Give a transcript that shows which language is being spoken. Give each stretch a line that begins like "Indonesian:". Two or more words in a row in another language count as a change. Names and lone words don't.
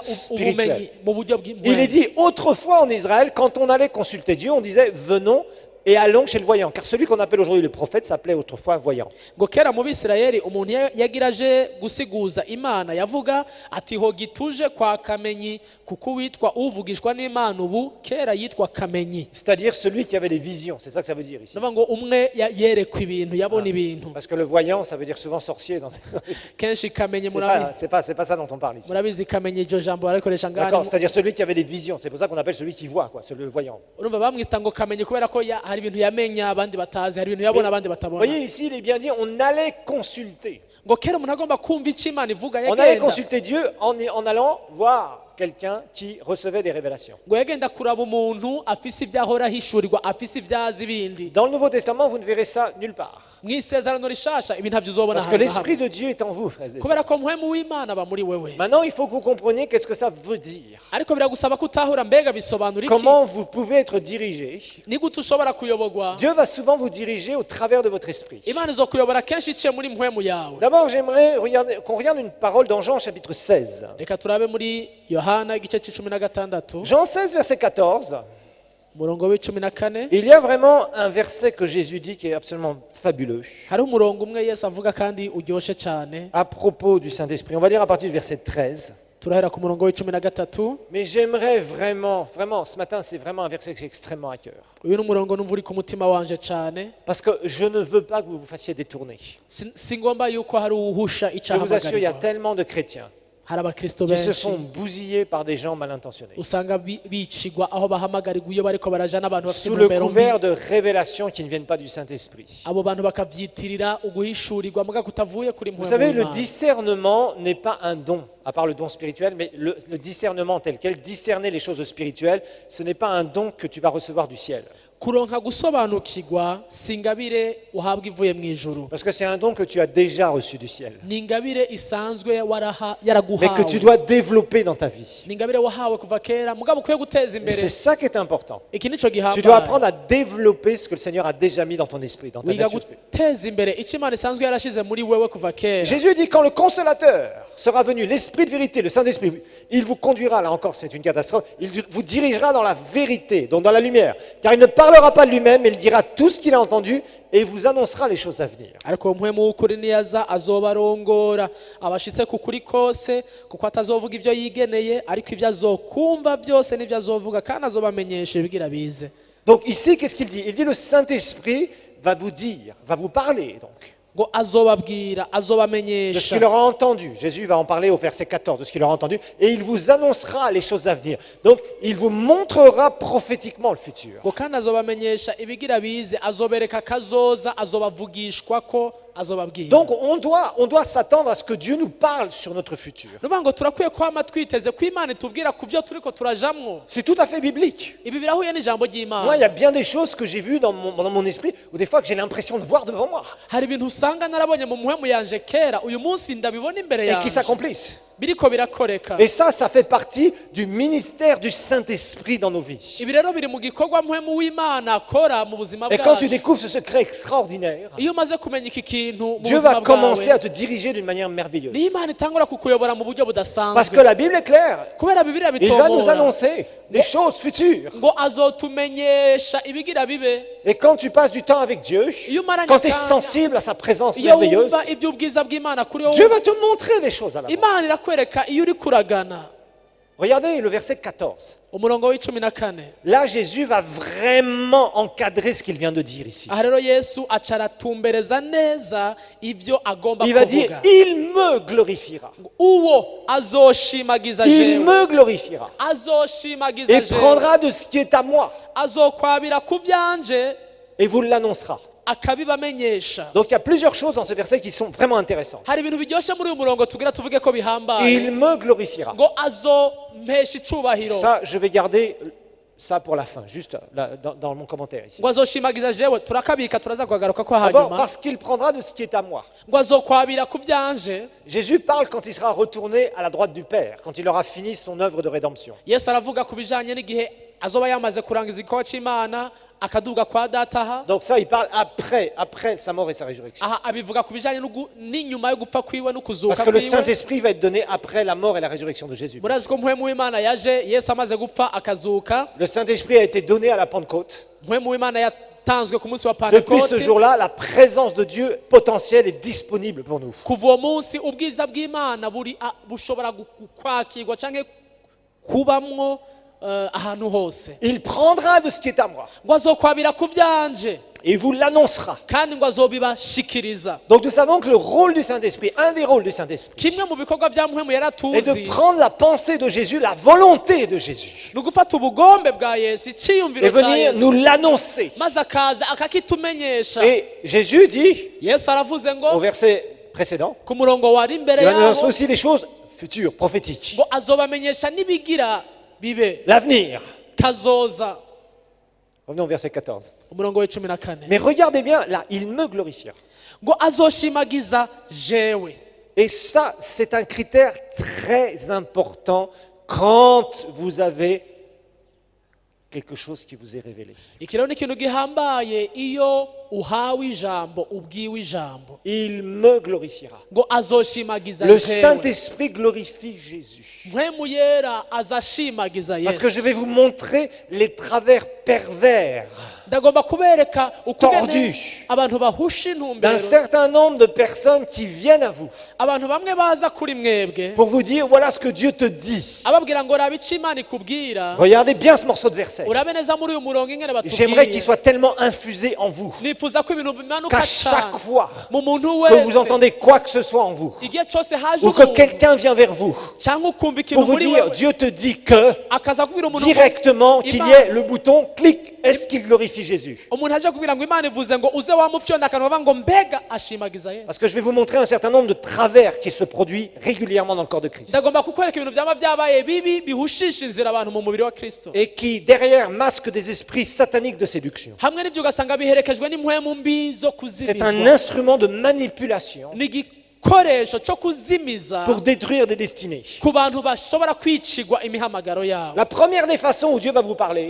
French: Spirituel.
Rundi: ubumenyi mu buryo
French: Il est
Rundi: bw'impwemu
French: dit autrefois en Israël, quand on allait consulter Dieu, on disait venons et allons chez le voyant. Car celui qu'on appelle aujourd'hui le prophète s'appelait autrefois voyant.
Rundi: ngo kera mu bisirayeli umuntu yagira aje gusiguza imana yavuga ati ho gituje kwa kamenyi kuko witwa uvugishwa n'imana ubu kera yitwa kamenyi
French: C'est-à-dire celui qui avait des visions. C'est ça que ça veut dire ici.
Rundi: ndavuga ngo umwe yerekwa ibintu yabona ibintu
French: Parce que le voyant, ça veut dire souvent sorcier.
Rundi: kenshi kamenyi
French: C'est pas ça dont on parle ici.
Rundi: murabizi kamenyi iryo jambo barikoresha
French: D'accord,
Rundi: ngaha
French: c'est-à-dire celui qui avait des visions. C'est pour ça qu'on appelle celui qui voit, quoi, le voyant.
Rundi: urumva bamwita ngo kamenyi kubera ko hari ibintu yamenya abandi batazi hari ibintu yabona abandi
French: Vous
Rundi: batabona
French: voyez ici, il est bien dit, on allait consulter.
Rundi: ngo kera umuntu agomba kumva icyo imana ivuga
French: On allait
Rundi: yagenda
French: consulter Dieu en allant voir quelqu'un qui recevait des révélations.
Rundi: ngo yagenda kuraba umuntu afise ibyo ahora ahishurirwa afise ibyo azi ibindi
French: Dans le Nouveau Testament, vous ne verrez ça nulle part.
Rundi: mu isezerano rishasha ibi ntabyo uzobona
French: Parce que
Rundi: ahantu na
French: l'Esprit
Rundi: hamwe
French: de Dieu est en vous, frères et sœurs.
Rundi: kubera ko mpwemu w'imana aba muri wewe
French: Maintenant, il faut que vous compreniez qu'est-ce que ça veut dire.
Rundi: ariko biragusaba ko utahura mbega bisobanura iki
French: Comment vous pouvez être dirigé.
Rundi: ni gute ushobora kuyobogwa
French: Dieu va souvent vous diriger au travers de votre esprit.
Rundi: imana izokuyobora kenshi iciye muri mpwemu yawe
French: D'abord, j'aimerais qu'on regarde une parole dans Jean chapitre 16.
Rundi: reka turabe muri yohana igice c'icumi na gatandatu
French: Jean 16, verset 14.
Rundi: umurongo w'icumi na kane
French: Il y a vraiment un verset que Jésus dit qui est absolument fabuleux
Rundi: hariho umurongo umwe yesu avuga kandi uryoshe cyane
French: à propos du Saint-Esprit. On va lire à partir du verset 13.
Rundi: turahera ku murongo w'icumi na gatatu
French: Mais j'aimerais vraiment, ce matin, c'est vraiment un verset que j'ai extrêmement à cœur.
Rundi: uyu ni umurongo numva uri ku mutima wanje cyane
French: Parce que je ne veux pas que vous vous fassiez détourner.
Rundi: si ngomba yuko hari uwuhusha
French: Je vous assure, il y a
Rundi: icyahamagarirwa
French: tellement de chrétiens
Rundi: hari abakristo
French: qui se
Rundi: benshi
French: font bousiller par des gens mal intentionnés.
Rundi: usanga bicigwa aho bahamagarirwa iyo bariko baraja n'abantu bafite
French: Sous le
Rundi: intumbero mbi
French: couvert de révélations qui ne viennent pas du Saint-Esprit.
Rundi: abo bantu bakavyitirira uguhishurirwa muga kutavuye kuri
French: Vous
Rundi: mpwemu
French: savez, le
Rundi: w'Imana.
French: discernement n'est pas un don, à part le don spirituel, mais le discernement tel quel, discerner les choses spirituelles, ce n'est pas un don que tu vas recevoir du ciel.
Rundi: kuronka gusobanukirwa si ingabire uhabwa ivuye mu ijuru
French: Parce que c'est un don que tu as déjà reçu du ciel,
Rundi: ni ingabire isanzwe
French: mais que
Rundi: yaraguhawe
French: tu dois développer dans ta vie.
Rundi: ni ingabire wahawe kuva kera mugabo ukwiye guteza
French: Et
Rundi: imbere
French: c'est ça qui est important.
Rundi: iki nico
French: Tu dois
Rundi: gihambaye
French: apprendre à développer ce que le Seigneur a déjà mis dans ton esprit, dans ta
Rundi: wiga
French: nature.
Rundi: guteza imbere icyo imana isanzwe yarashize muri wewe kuva kera
French: Jésus dit quand le consolateur sera venu, l'Esprit de vérité, le Saint-Esprit, il vous conduira, là encore c'est une catastrophe, il vous dirigera dans la vérité, donc dans la lumière. Car il ne parlera pas de lui-même, mais il dira tout ce qu'il a entendu et vous annoncera les choses à venir.
Rundi: ariko mpwemu w'ukuri niyaza azobarongora abashitse ku kuri kose kuko atazovuga ibyo yigeneye ariko ibyo azokumva byose n'ibyo azovuga kandi azobamenyesha ibigira bize
French: Donc ici, qu'est-ce qu'il dit? Il dit le Saint-Esprit va vous dire, va vous parler donc
Rundi: ngo azobabwira
French: de ce
Rundi: azobamenyesha
French: qu'il aura entendu. Jésus va en parler au verset 14, de ce qu'il aura entendu, et il vous annoncera les choses à venir. Donc il vous montrera prophétiquement le futur.
Rundi: ngo kandi azobamenyesha ibigira bize azobereka kazoza azobavugishwa ko azobabwira
French: Donc on doit s'attendre à ce que Dieu nous parle sur notre futur.
Rundi: nuvuga ngo turakwiye kwama twiteze ko imana itubwira ku byo turiko turajamwo
French: C'est tout à fait biblique.
Rundi: ibi birahuye n'ijambo
French: Moi, il y
Rundi: ry'imana
French: a bien des choses que j'ai vues dans mon esprit, ou des fois que j'ai l'impression de voir devant moi,
Rundi: hari ibintu usanga narabonye mu muhemu yanje kera uyu munsi ndabibona imbere
French: et qui
Rundi: yanje
French: s'accomplissent.
Rundi: biriko birakoreka
French: Et ça fait partie du ministère du Saint-Esprit dans nos vies.
Rundi: ibi rero biri mu gikorwa muhemu w'imana akora mu buzima
French: Et quand tu
Rundi: bwacu
French: découvres ce secret extraordinaire,
Rundi: iyo umaze kumenya iki kintu mu
French: Dieu
Rundi: buzima
French: va commencer à
Rundi: bwawe
French: te diriger d'une manière merveilleuse.
Rundi: niyo imana itangura kukuyobora mu buryo
French: Parce
Rundi: budasanzwe
French: que la Bible est claire.
Rundi: kubera bibiliya
French: Il va nous
Rundi: bitomora
French: annoncer des choses futures.
Rundi: ngo azotumenyesha ibigira bibe
French: Et quand tu passes du temps avec Dieu,
Rundi: iyo umaranye
French: quand tu es
Rundi: akanya,
French: sensible à sa présence
Rundi: iyo
French: merveilleuse,
Rundi: wumva iby'ubwiza bw'imana kuri
French: Dieu
Rundi: wowe
French: va te montrer des choses à la
Rundi: imana irakwereka iyo uri kuragana
French: Regardez le verset 14.
Rundi: umurongo w'icumi na kane
French: Là, Jésus va vraiment encadrer ce qu'il vient de dire ici.
Rundi: aha rero yesu aca aratumbereza neza ibyo agomba
French: Il va dire,
Rundi: kuvuga
French: il me glorifiera.
Rundi: uwo azoshimagiza
French: Il
Rundi: jewe
French: me glorifiera.
Rundi: azoshimagiza
French: Et
Rundi: jewe
French: prendra de ce qui est à moi
Rundi: azokwabira ku byanje
French: et vous l'annoncera.
Rundi: akabibamenyesha
French: Donc il y a plusieurs choses dans ce verset qui sont vraiment intéressantes.
Rundi: hari ibintu biryoshye muri uyu murongo tugira tuvuge ko bihambaye
French: Il me glorifiera.
Rundi: ngo azompesha icubahiro
French: Ça, je vais garder ça pour la fin, juste là, dans mon commentaire ici.
Rundi: ngo azoshimagiza jewe turakabika turaza kuhagaruka ko
French: D'abord,
Rundi: hanyuma
French: parce qu'il prendra de ce qui est à moi.
Rundi: ngo azokwabira ku byanje.
French: Jésus parle quand il sera retourné à la droite du Père, quand il aura fini son œuvre de rédemption.
Rundi: Yesu aravuga ku bijanye n'igihe azoba yamaze kurangiza igikorwa c'Imana akaduga kwa dataha.
French: Donc ça, il parle après sa mort et sa résurrection.
Rundi: Aha abivuga ku bijanye n'inyuma yo gupfa kwiwe no kuzuka
French: Parce que le
Rundi: kwiwe.
French: Saint-Esprit va être donné après la mort et la résurrection de Jésus.
Rundi: Murazi ko mpwemu w'Imana yaje Yesu amaze gupfa akazuka.
French: Le Saint-Esprit a été donné à la Pentecôte.
Rundi: Mpwemu w'Imana yatanzwe ku munsi wa
French: Depuis ce
Rundi: Pentekote.
French: jour-là, la présence de Dieu potentielle est disponible pour nous.
Rundi: Kuva uwo munsi ubwiza bw'Imana bushobora kwakirwa canke kubamwo ahantu hose.
French: Il prendra de ce qui est à moi
Rundi: Ngo azokwabira ku byanje
French: et il vous l'annoncera.
Rundi: kandi ngo azobibashikiriza.
French: Donc nous savons que le rôle du Saint-Esprit, un des rôles du Saint-Esprit,
Rundi: Kimwe mu bikorwa bya mpwemu
French: est
Rundi: yaratuzi
French: de prendre la pensée de Jésus, la volonté de Jésus,
Rundi: ni ugufata ubugombe bwa Yesu
French: et
Rundi: iciyumviro cya
French: venir nous
Rundi: Yesu
French: l'annoncer.
Rundi: maze akaza akakitumenyesha.
French: Et Jésus dit,
Rundi: Yesu aravuze
French: au
Rundi: ngo
French: verset précédent,
Rundi: ku murongo wari imbere
French: il va nous annoncer
Rundi: yaho
French: aussi des choses futures, prophétiques.
Rundi: ngo azobamenyesha n'ibigira bibe
French: L'avenir.
Rundi: kazoza.
French: Revenons au verset 14.
Rundi: Umurongo w'14
French: Mais regardez bien, là, il me glorifiera.
Rundi: ngo azoshimagiza jewe.
French: Et ça, c'est un critère très important quand vous avez quelque chose qui vous est révélé.
Rundi: Iki rero ni ikintu gihambaye iyo uhawe ijambo ubwiwe ijambo
French: Il me glorifiera.
Rundi: ngo azoshimagiza
French: Le
Rundi: jewe.
French: Saint-Esprit glorifie Jésus.
Rundi: Mpwemu yera azashimagiza
French: Parce que je vais
Rundi: Yesu.
French: vous montrer les travers pervers
Rundi: Ndagomba kubereka ukugene
French: Tordu.
Rundi: abantu bahusha
French: d'un
Rundi: intumbero,
French: certain nombre de personnes qui viennent à vous
Rundi: abantu bamwe baza kuri mwebwe
French: pour vous dire voilà ce que Dieu te dit.
Rundi: ababwira ngo raba icyo Imana ikubwira.
French: Regardez bien ce morceau de verset.
Rundi: Urabe neza muri uyu murongo ingene
French: J'aimerais qu'il
Rundi: batubwiye.
French: soit tellement infusé en vous
Rundi: Nifuza ko ibintu bimanuka
French: qu'à chaque
Rundi: cyane
French: fois
Rundi: mu muntu
French: que vous
Rundi: wese
French: entendez quoi que ce soit en vous,
Rundi: igihe cyose haje
French: ou que
Rundi: umuntu
French: quelqu'un vient vers vous
Rundi: cyangwa ukumva ikintu
French: pour vous
Rundi: muri
French: dire
Rundi: wewe
French: Dieu te dit que
Rundi: akaza kubwira umuntu ngo
French: directement qu'il y ait le bouton clic, est-ce qu'il glorifie Jésus?
Rundi: umuntu aje kubwira ngo Imana ivuze ngo uze wamufyonda akanwa ngo mbega ashimagiza Yesu.
French: Parce que je vais vous montrer un certain nombre de travers qui se produisent régulièrement dans le corps de Christ
Rundi: Ndagomba kukwereka ibintu byaba byabaye bibi bihushisha inzira abantu mu mubiri wa Kristo,
French: et qui derrière masquent des esprits sataniques de séduction.
Rundi: hamwe n'ibyo ugasanga biherekejwe n'impwemu mbi zo
French: C'est un
Rundi: kuzimizwa.
French: instrument de manipulation
Rundi: Ni igikoresho cyo kuzimiza
French: pour détruire des destinées.
Rundi: ku bantu bashobora kwicigwa imihamagaro yabo.
French: La première des façons où Dieu va vous parler,